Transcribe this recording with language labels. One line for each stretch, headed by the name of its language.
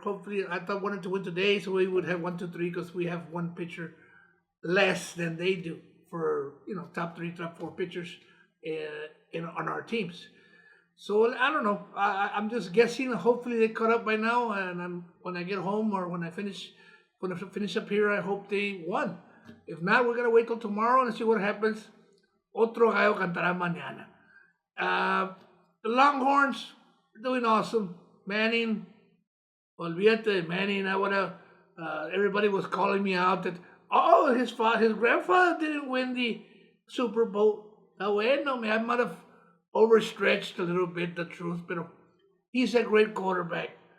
English: Hopefully, I wanted to win today, so we would have 1, 2, 3 because we have one pitcher less than they do for, top 3, top 4 pitchers on our teams. So I don't know. I'm just guessing. Hopefully, they caught up by now. And when I get home or when I finish up here, I hope they won. If not, we're going to wait till tomorrow and see what happens.
Spanish: Otro gallo cantará mañana.
English: The Longhorns doing awesome. Manning, olvídate, Manning. Everybody was calling me out that his grandfather didn't win the Super Bowl. Bueno, I might have overstretched a little bit the truth, but he's a great quarterback.